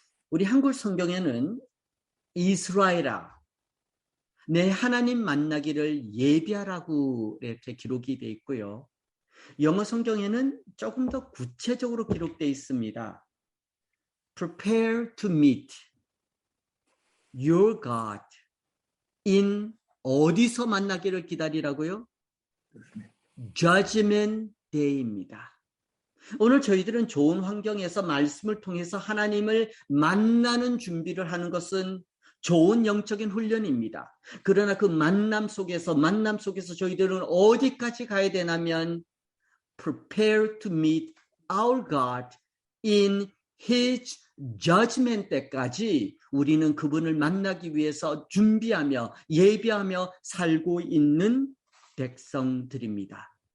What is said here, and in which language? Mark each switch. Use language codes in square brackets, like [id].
[ko] 우리 한글 성경에는 이스라엘아, 내 하나님 만나기를 예비하라고 이렇게 기록이 되어 있고요. 영어 성경에는 조금 더 구체적으로 기록되어 있습니다. [en] Prepare to meet your God in [ko] 어디서 만나기를 기다리라고요? Judgment Day입니다. 오늘 저희들은 좋은 환경에서 말씀을 통해서 하나님을 만나는 준비를 하는 것은 좋은 영적인 훈련입니다. 그러나 그 만남 속에서 저희들은 어디까지 가야 되냐면 [en] prepare to meet our God in His judgment [ko] 때까지 우리는 그분을 만나기 위해서 준비하며 예비하며 살고 있는 백성들입니다.